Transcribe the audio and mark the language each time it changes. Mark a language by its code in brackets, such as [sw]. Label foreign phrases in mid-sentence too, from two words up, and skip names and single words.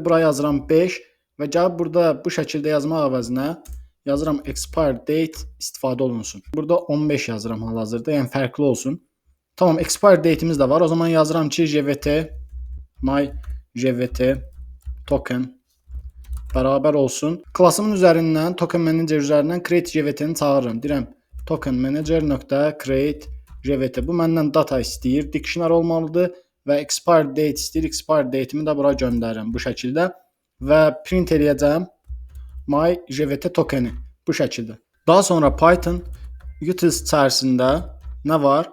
[az] Bura yazıram 5 və gəlib burada bu şəkildə yazmaq əvəzinə yazıram [en] expire date [az] istifadə olunsun. Burada 15 yazıram hal-hazırda, yəni fərqli olsun. Tamam, [en] expire date'imiz [az] də var. O zaman yazıram ki [en] jvt my jvt token [az] bərabər olsun. Klasımın üzərindən [en] token manager [az] üzərindən [en] create jvt-ni [az] çağırıram. Deyirəm [en] token manager.create jvt. [az] Bu məndən data istəyir, dictionary olmalıdır və expire date istəyir. [en] Expire date'imi [az] də bura göndərirəm bu şəkildə və print eləyəcəm [en] my jvt tokeni [az] bu şəkildə. Daha sonra Python utils içərisində nə var?